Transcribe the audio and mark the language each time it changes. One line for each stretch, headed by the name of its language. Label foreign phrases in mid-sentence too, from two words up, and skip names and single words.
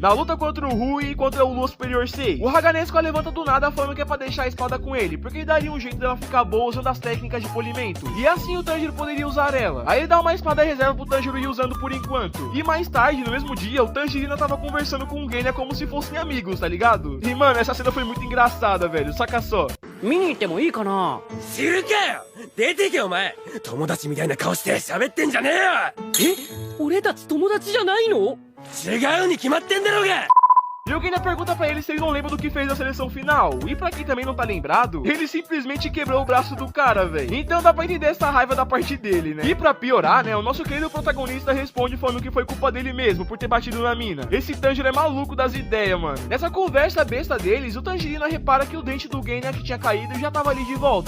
Portuguese: Na luta contra o Rui e contra o Lua Superior 6. O Haganezuka levanta do nada falando que é pra deixar a espada com ele, porque ele daria um jeito dela ficar boa usando as técnicas de polimento. E assim o Tanjiro poderia usar ela. Aí ele dá uma espada reserva pro Tanjiro ir usando por enquanto. E mais tarde, no mesmo dia, o Tanjiro tava conversando com o Genya como se fossem amigos, tá ligado? E mano, essa cena foi muito engraçada, velho, saca só.
Japanese: 見に行ってもいいかな。知るかよ。出てけお前。友達みたいな顔して喋ってんじゃねえよ。俺たち友達じゃないの？違うに決まってんだろうが。
Portuguese: E alguém pergunta pra ele se ele não lembra do que fez na seleção final. E pra quem também não tá lembrado, ele simplesmente quebrou o braço do cara, velho. Então dá pra entender essa raiva da parte dele, né? E pra piorar, né, o nosso querido protagonista responde falando que foi culpa dele mesmo por ter batido na mina. Esse Tanjiro é maluco das ideias, mano. Nessa conversa besta deles, o Tanjiro repara que o dente do Genya que tinha caído já tava ali de volta.